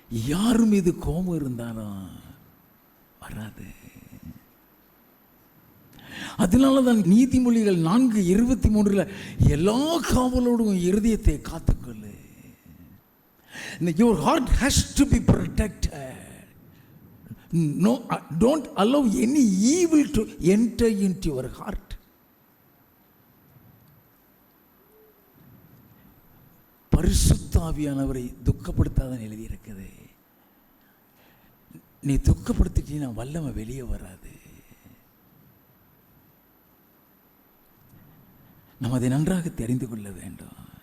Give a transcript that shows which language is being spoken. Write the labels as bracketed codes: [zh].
[ta] யார் மீது கோபம் இருந்தாலும் வராது. அதனாலதான் நீதிமொழிகள் 4:23 எல்லா காவலோடும் இருதயத்தை காத்துக்கொள்ளு. [en] Your heart has to be protected. No, don't allow any evil to enter into your heart. [ta] பரிசுத்த ஆவியானவரை துக்கப்படுத்தாதான் எழுதி இருக்குது. நீ துக்கப்படுத்திட்டீங்கன்னா வல்லமை வெளியே வராது. நாம் அதை நன்றாக தெரிந்து கொள்ள வேண்டும்.